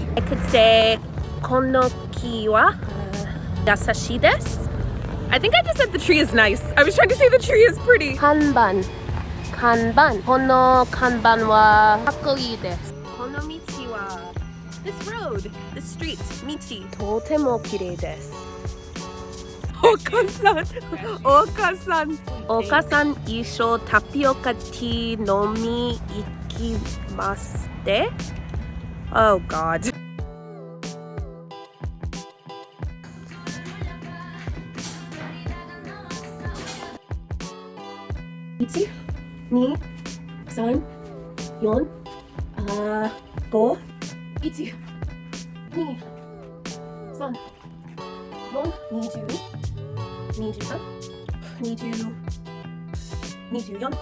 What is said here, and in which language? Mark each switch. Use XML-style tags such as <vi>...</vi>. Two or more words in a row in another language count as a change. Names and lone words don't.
<en>I could say,</en> <ja>この木は優しいです.</ja> <en>I think I just said the tree is nice. I was trying to say the tree is pretty.</en> <ja>看板、看板、この看板はかっこいいです. この道は,</ja> <en>this road, this street,</en> <ja>michi, とても綺麗です. お母さん、お母さん. Oka-san, 一緒タピオカティー飲みに行きまして?</ja> <en>Oh God. 1, 2, 3, 4, 5, 1, 2, 3, 4, 20, 23, 24, 25.</en>